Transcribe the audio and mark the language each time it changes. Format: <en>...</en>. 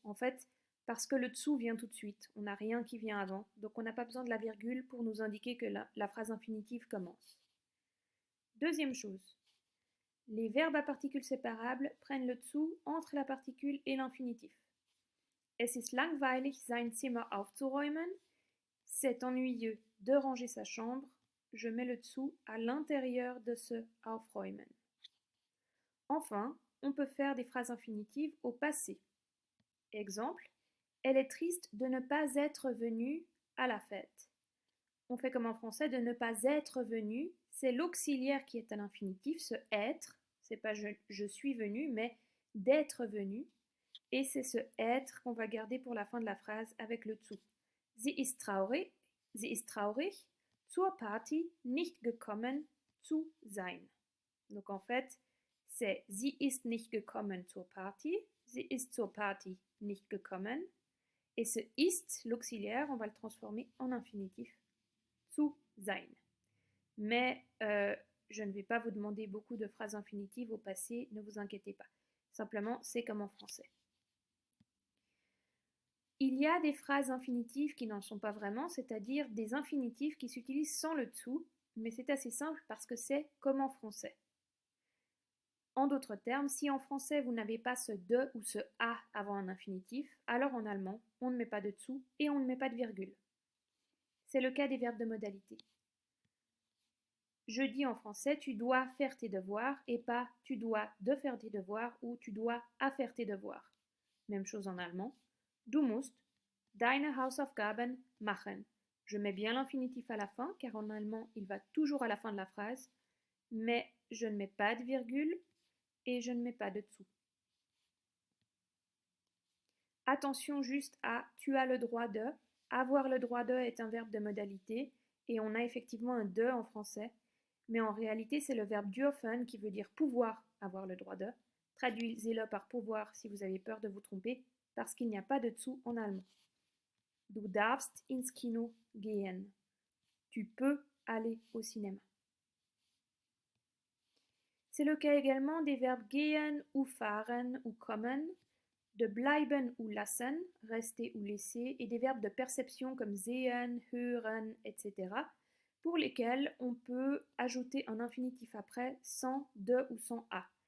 <fr>En fait, parce que le zu vient tout de suite, on n'a rien qui vient avant, donc on n'a pas besoin de la virgule pour nous indiquer que la phrase infinitive commence. Deuxième chose, les verbes à particules séparables prennent le zu entre la particule et l'infinitif.</fr> <de>Es ist langweilig, sein Zimmer aufzuräumen.</de> <fr>C'est ennuyeux de ranger sa chambre. Je mets le zu à l'intérieur de ce aufräumen. Enfin, on peut faire des phrases infinitives au passé. Exemple, elle est triste de ne pas être venue à la fête. On fait comme en français, de ne pas être venu, c'est l'auxiliaire qui est à l'infinitif, ce être, c'est pas je suis venu, mais d'être venu, et c'est ce être qu'on va garder pour la fin de la phrase avec le zu.</fr> <de>Sie ist traurig, zur Party nicht gekommen zu sein.</de> <fr>Donc en fait, c'est</fr> <de>sie ist nicht gekommen zur Party, sie ist zur Party nicht gekommen.</de> <fr>Et ce ist, l'auxiliaire, on va le transformer en infinitif,</fr> <de>zu sein.</de> <fr>Mais je ne vais pas vous demander beaucoup de phrases infinitives au passé, ne vous inquiétez pas. Simplement, c'est comme en français. Il y a des phrases infinitives qui n'en sont pas vraiment, c'est-à-dire des infinitifs qui s'utilisent sans le zu, mais c'est assez simple parce que c'est comme en français. En d'autres termes, si en français vous n'avez pas ce de ou ce a avant un infinitif, alors en allemand, on ne met pas de zu et on ne met pas de virgule. C'est le cas des verbes de modalité. Je dis en français tu dois faire tes devoirs et pas tu dois de faire tes devoirs ou tu dois à faire tes devoirs. Même chose en allemand.</fr> <de>Du musst deine Hausaufgaben machen.</de> <fr>Je mets bien l'infinitif à la fin car en allemand il va toujours à la fin de la phrase, mais je ne mets pas de virgule et je ne mets pas de zu. Attention juste à tu as le droit de. Avoir le droit de est un verbe de modalité et on a effectivement un de en français, mais en réalité c'est le verbe dürfen qui veut dire pouvoir avoir le droit de. Traduisez-le par pouvoir si vous avez peur de vous tromper parce qu'il n'y a pas de zu en allemand.</fr> <de>Du darfst ins Kino gehen.</de> <fr>Tu peux aller au cinéma. C'est le cas également des verbes gehen ou fahren ou kommen, de bleiben ou lassen, rester ou laisser, et des verbes de perception comme sehen, hören, etc., pour lesquels on peut ajouter un infinitif après sans de ou sans a.</fr>